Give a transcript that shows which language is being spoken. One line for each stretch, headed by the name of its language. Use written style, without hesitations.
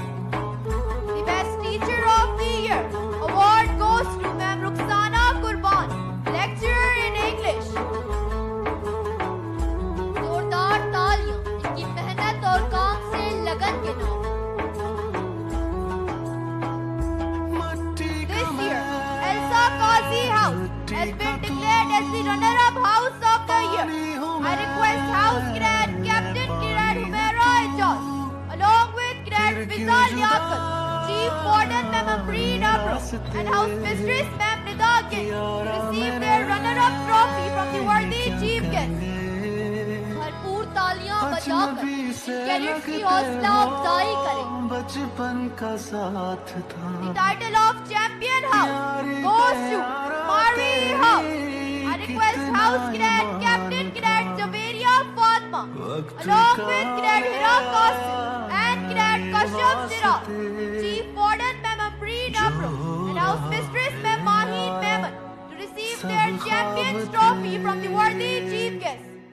English: The best teacher of the year award goes to Ma'am Rukhsana Qurban, lecturer in English.
Urdu: زوردار تالیاں ان کی محنت اور کام سے لگن کے نام.
English: This year, Elsa Qazi House has been declared as the runner-up house of the year. I request House Cadet Captain Cadet Humaira Ijaz, along with Cadet Fiza Liaqat, Chief Warden Ma'am Amreen Abra, and House Mistress Ma'am Nida Gill, to receive their runner-up trophy from the worthy chief guest.
Urdu: بھرپور تالیاں بجا کر cadets کی حوصلہ افزائی کریں. بچپن کا ساتھ تھا.
English: The title of Champion House goes to Mari House. I request House Cadet Captain Cadet Javeria Fatma, along with Cadet Hira Qasim and Cadet Kashyap Sirat, Chief Warden Ma'am Amreen Abra, and House Mistress Ma'am Maheen Mehman, to receive their Champion's Trophy from the worthy chief guest.